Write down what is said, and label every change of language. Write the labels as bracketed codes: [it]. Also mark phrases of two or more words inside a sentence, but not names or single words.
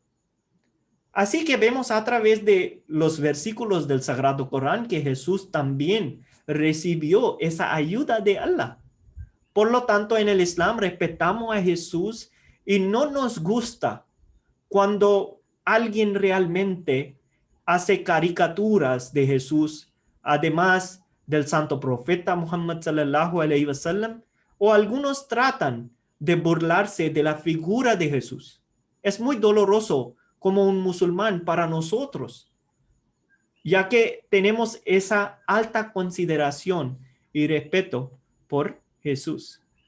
[es] Así que vemos a través de los versículos del Sagrado Corán que Jesús también recibió esa ayuda de Allah. Por lo tanto, en el Islam respetamos a Jesús y no nos gusta cuando alguien realmente hace caricaturas de Jesús, además del santo profeta Muhammad [ar] صلى الله عليه وسلم, [es] o algunos tratan de burlarse de la figura de Jesús. Es muy doloroso como un musulmán para nosotros, ya que tenemos esa alta consideración y respeto por Jesús.